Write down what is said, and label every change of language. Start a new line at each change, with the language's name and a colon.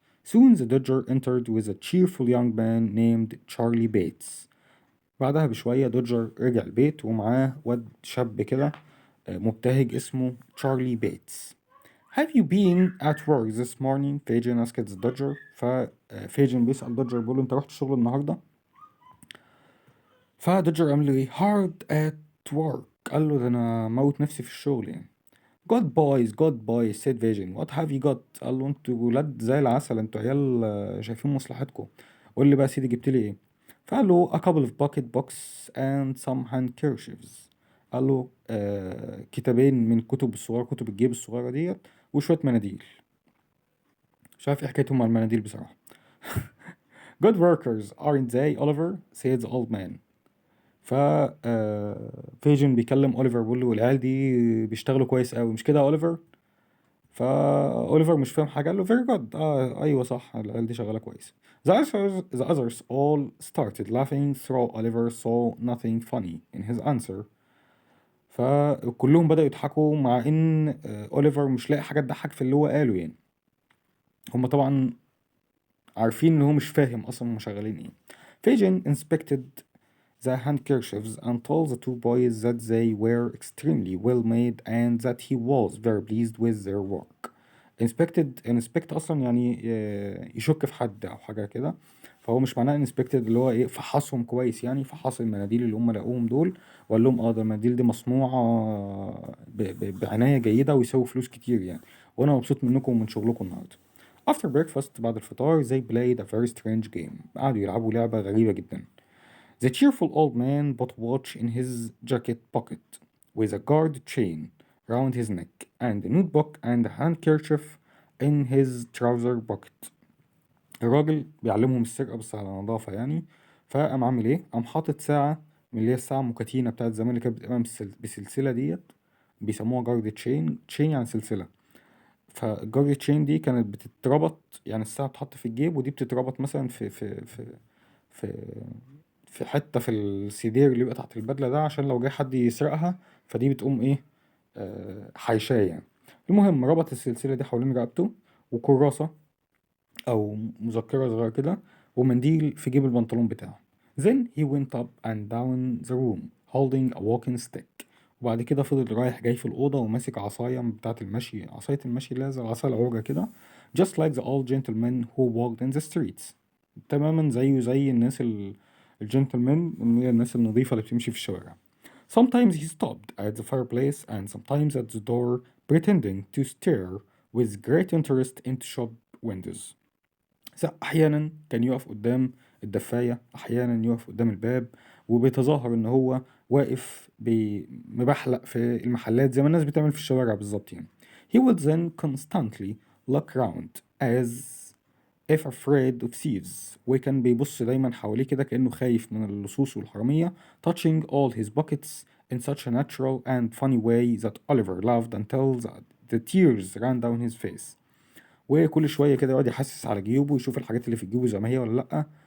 English: Soon the Dodger entered with a cheerful young man named Charlie Bates.
Arabic: بعدها بشوية دوجر رجع البيت ومعاه واد شاب كده مبتهج اسمه تشارلي بيتس.
English: Have you been at work this morning? Fagin asked the Dodger.
Arabic: ففيجن بيسأل دوجر بيقول له انت رحت الشغل النهاردة؟ فدوجر قال له ايه
English: hard at work،
Arabic: قال له ده انا موت نفسي في الشغل يعني.
English: good boys good boys said Vision. what have you got؟
Arabic: قال له انتوا ولاد زي العسل، انتوا عيال شايفين مصلحتكم. قول لي بقى يا سيدي جبت لي ايه؟ فقال له
English: a couple of pocket books and some handkerchiefs.
Arabic: قال له كتابين من كتب الصغيرة، كتب الجيب الصغيرة ديت، وشوية مناديل. مش عارف ايه حكايتهم مع المناديل بصراحة.
English: good workers aren't they Oliver said the old man.
Arabic: ف فيجن بيكلم اوليفر بيقول له العيال دي بيشتغلوا كويس قوي، مش كده يا اوليفر؟ فاوليفر مش فاهم حاجه، قال له
English: very good،
Arabic: ايوه صح، العيال دي شغاله كويس.
English: The others all started laughing through Oliver saw nothing funny in his answer.
Arabic: فكلهم بدأوا يضحكوا مع ان اوليفر مش لاقي حاجه تضحك في اللي هو قاله يعني. هم طبعا عارفين ان هو مش فاهم اصلا هم شغالين ايه.
English: Fagin inspected the handkerchiefs and told the two boys that they were extremely well made and that he was very pleased with their work.
Arabic: inspect اصلا يعني يشك في حد او حاجه كده، فهو مش معناه inspected اللي هو ايه فحصهم كويس، يعني فحص المناديل اللي هم لقوهم دول وقال لهم ده المناديل دي مصنوعه بعنايه جيده ويساوي فلوس كتير يعني، وانا مبسوط منكم ومن شغلكم النهارده.
English: After breakfast
Arabic: بعد الفطار
English: they played a very strange game.
Arabic: قعدوا يلعبوا لعبه غريبه جدا.
English: The cheerful old man put a watch in his jacket pocket with a guard chain round his neck and a notebook and a handkerchief in his trouser pocket.
Arabic: الراجل بيعلمهم السرقة بس على نظافة يعني. فقام عامل ايه؟ قام حاطط ساعة من اللي هي الساعة المكاتينة بتاعت زمان اللي كانت بتبقى بسلسلة ديت، بيسموها جارد تشين، تشين يعني سلسلة. فالجارد تشين دي كانت بتتربط، يعني الساعة بتتحط في الجيب ودي بتتربط مثلا في في حتة في السيدير اللي بيبقى تحت البدلة ده، عشان لو جه حد يسرقها فدي بتقوم ايه حيشاه يعني. المهم ربط السلسلة دي حوالين رقبته، وكراسة أو مذكرة صغيرة كده، ومنديل في جيب البنطلون بتاعه.
English: Then he went up and down the room holding a walking stick.
Arabic: وبعد كده فضل رايح جاي في الأوضة وماسك عصاية بتاعة المشي، عصاية المشي اللي هي زي العصاية العوجة كده.
English: just like the old gentlemen who walked in the streets.
Arabic: تماما زيه زي الناس الجنتلمان، اللي هي الناس النظيفة اللي بتمشي في الشوارع.
English: Sometimes he stopped at the fireplace and sometimes at the door pretending to stare with great interest into shop windows.
Arabic: أحيانا كان يقف قدام الدفاية، أحيانا يقف قدام الباب وبيتظاهر إن هو واقف مبحلق في المحلات زي ما الناس بتعمل في الشوارع بالظبط يعني.
English: He would then constantly look round as if afraid of thieves.
Arabic: وكان بيبص دايما حواليه كده كأنه خايف من اللصوص والحرامية.
English: touching all his pockets in such a natural and funny way that Oliver laughed until the tears ran down his face.
Arabic: وكل شوية كده يقعد يحسس على جيوبه ويشوف الحاجات اللي في جيوبه زي ما هي ولا لأ.